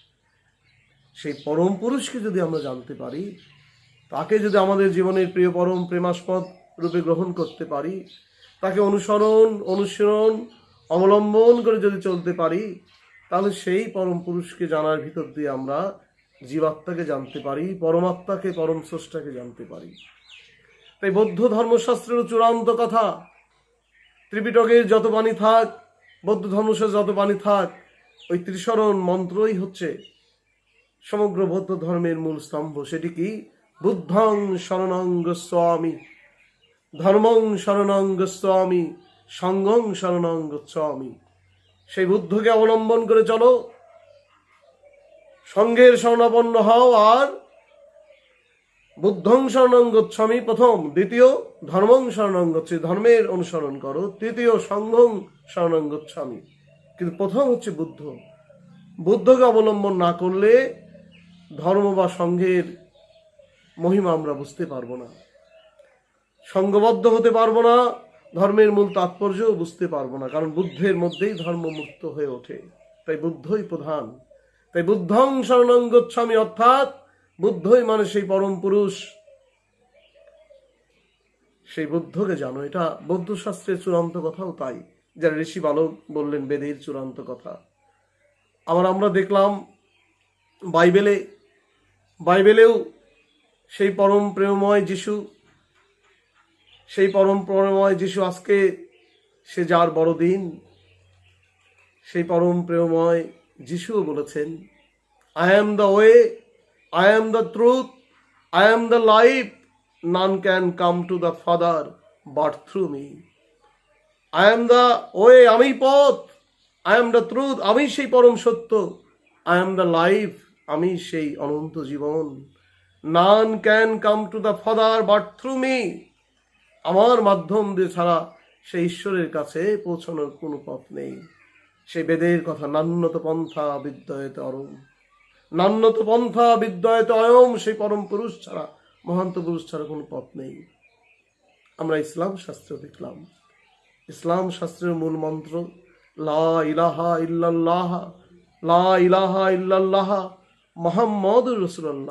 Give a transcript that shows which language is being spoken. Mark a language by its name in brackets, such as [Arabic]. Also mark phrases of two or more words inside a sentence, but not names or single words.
[Bangla] সেই পরম পুরুষকে যদি আমরা জানতে পারি, তাকে যদি আমাদের জীবনের প্রিয় পরম প্রেমাস্পদ রূপে গ্রহণ করতে পারি, তাকে অনুসরণ অবলম্বন করে যদি চলতে পারি, তাহলে সেই পরম পুরুষকে জানার ভিতর দিয়ে আমরা জীবাত্মাকে জানতে পারি, পরমাত্মাকে, পরম স্রষ্টাকে জানতে পারি। তাই বৌদ্ধ ধর্মশাস্ত্রের চূড়ান্ত কথা, ত্রিপিটকের যত বাণী থাক, বৌদ্ধ ধর্মশাস্ত্রের যত বাণী থাক, ওই ত্রিশরণ মন্ত্রই হচ্ছে সমগ্র বৌদ্ধ ধর্মের মূল স্তম্ভ। সেটি কি? [Sanskrit] বুদ্ধং শরণং গচ্ছামি, ধর্মং শরণং গচ্ছামি, সংঘং শরণং গচ্ছামি। [Bangla] সেই বুদ্ধকে অবলম্বন করে চলো, সংঘের শরণাপন্ন হও, আর [Sanskrit] বুদ্ধং শরণং গচ্ছামি [Bangla] প্রথম, দ্বিতীয় [Sanskrit] ধর্মং শরণং গচ্ছি, [Bangla] ধর্মের অনুসরণ করো, তৃতীয় [Sanskrit] সংঘং শরণং গচ্ছামি। [Bangla] কিন্তু প্রথম হচ্ছে বুদ্ধ। বুদ্ধকে অবলম্বন না করলে ধর্ম বা সংঘের মহিমা আমরা বুঝতে পারবো না, সংঘবদ্ধ হতে পারবো না, ধর্মের মূল তাৎপর্যও বুঝতে পারবো না। কারণ বুদ্ধের মধ্যেই ধর্ম মুক্ত হয়ে ওঠে। তাই বুদ্ধই প্রধান। তাই [Sanskrit] বুদ্ধং শরণং গচ্ছামি, [Bangla] অর্থাৎ বুদ্ধই মানে সেই পরম পুরুষ। সেই বুদ্ধকে জানো, এটা বৌদ্ধ শাস্ত্রের চূড়ান্ত কথাও তাই, যারা ঋষি বালক বললেন বেদের চূড়ান্ত কথা। আবার আমরা দেখলাম বাইবেলেও সেই পরম প্রেমময় যিশু, সেই পরম প্রেমময় যিশু আজকে সে যার বড়দিন, সেই পরম প্রেমময় যিশুও বলেছেন, [English] I am the way, I am the truth, I am the life, none can come to the Father but through me. I am the way, [Bangla] আমি পথ, [English] I am the truth, [Bangla] আমি সেই পরম সত্য, [English] I am the life, [Bangla] আমি সেই অনন্ত জীবন, [English] none can come to the Father but through me, [Bangla] আমার মাধ্যম দিয়ে ছাড়া সেই ঈশ্বরের কাছে পৌঁছানোর কোনো পথ নেই। সেই বেদের কথা, [Sanskrit] নান্যত পন্থা বিদ্যয়েতে অরম, নান্যত পন্থা বিদ্যয়েতে অয়ম, [Bangla] সেই পরম পুরুষ ছাড়া, মহান্ত পুরুষ ছাড়া কোনো পথ নেই। আমরা ইসলাম শাস্ত্র দেখলাম, ইসলাম শাস্ত্রের মূল মন্ত্র [Arabic] لا إله إلا الله، لا إله إلا الله محمد رسول الله.